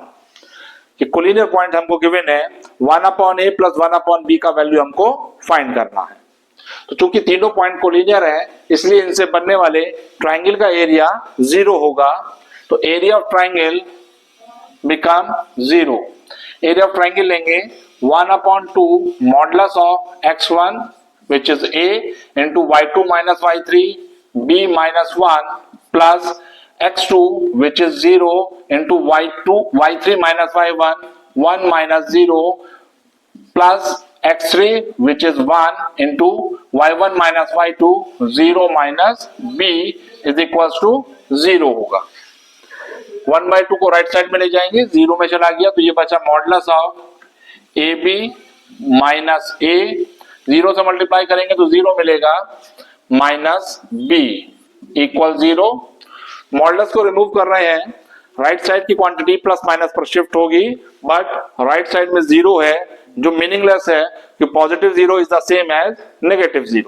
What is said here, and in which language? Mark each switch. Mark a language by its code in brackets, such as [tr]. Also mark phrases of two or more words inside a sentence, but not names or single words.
[hi] कि [en] collinear point [hi] हमको गिवन है 1/a प्लस 1/b का वैल्यू हमको फाइंड करना है। तो चूंकि तीनों पॉइंट कोलिनियर है इसलिए इनसे बनने वाले ट्राइंगल का एरिया 0 होगा। [en] तो area of triangle become 0। area of triangle लेंगे 1/2 modulus of x1 which is a into y2 minus y3 b minus 1 plus x2 which is 0 into y3 minus y1 1 minus 0 plus x3 which is 1 into y1 minus y2 0 minus b is equals to 0 होगा। [hi] 1/2 को [en] right side [hi] में ले जाएंगे, 0 में चला गया तो ये बचा [en] modulus of a b minus a, [hi] 0 से मल्टीप्लाई करेंगे तो 0 मिलेगा, [en] minus b equal [hi] 0। मॉडुलस को रिमूव कर रहे हैं, [en] right side [hi] की क्वांटिटी [en] plus minus [hi] पर शिफ्ट होगी, [en] but right side [hi] में 0 है जो मीनिंगलेस है कि [en] positive 0 is the same as negative 0.